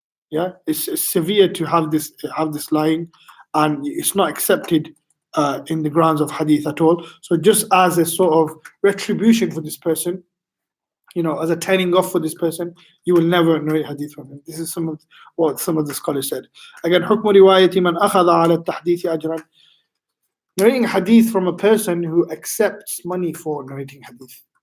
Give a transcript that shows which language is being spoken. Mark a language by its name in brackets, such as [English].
[English] Yeah, it's severe to have this lying, and it's not accepted in the grounds of hadith at all. So just as a sort of retribution for this person, as a turning off for this person, you will never narrate hadith from him. This is some of what some of the scholars said. [Arabic] Again, حكم رواية من أخذ على التحديث أجرا. [English] Narrating hadith from a person who accepts money for narrating hadith.